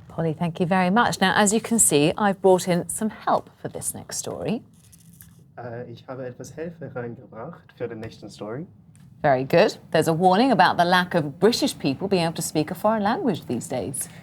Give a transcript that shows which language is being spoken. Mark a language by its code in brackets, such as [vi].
[en] Holly, thank you very much. Now, as you can see, I've brought in some help for this next story. [de] Ich habe etwas Hilfe reingebracht für den nächsten Story. [en] Very good. There's a warning about the lack of British people being able to speak a foreign language these days.